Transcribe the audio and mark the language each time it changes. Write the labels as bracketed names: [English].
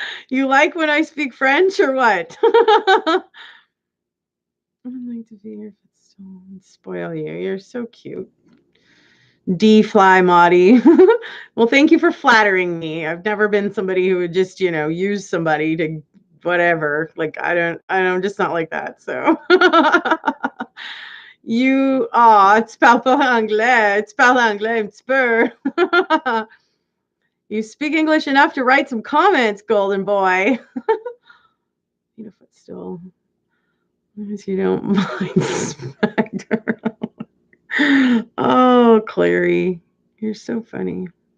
[English] You like when I speak French or what? I would like to be here and spoil you. You're so cute. D-fly Maudie. Well, thank you for flattering me. I've never been somebody who would just, use somebody to whatever. Like I'm just not like that. [French] So tu parles pas anglais. Tu parles anglais un petit peu. [English] You speak English enough to write some comments, golden boy. Footstool. As you don't mind Spectre. Oh, Clary. You're so funny.